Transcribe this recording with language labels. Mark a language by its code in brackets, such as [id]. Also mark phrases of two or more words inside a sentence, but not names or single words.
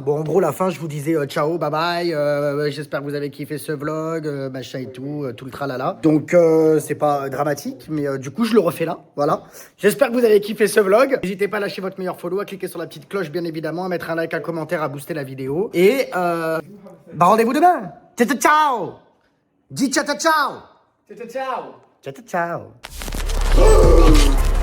[fr] Bon, en gros, la fin, je vous disais ciao, [en] bye bye, [fr] j'espère que vous avez kiffé ce vlog, machin et tout le tralala. Donc, c'est pas dramatique, mais du coup, je le refais là, voilà. J'espère que vous avez kiffé ce vlog. N'hésitez pas à lâcher votre meilleur follow, à cliquer sur la petite cloche, bien évidemment, à mettre un like, un commentaire, à booster la vidéo. Et, rendez-vous demain. [it] Ciao, ciao. [fr] Dis [it] ciao, ciao. Ciao, ciao. Ciao, ciao.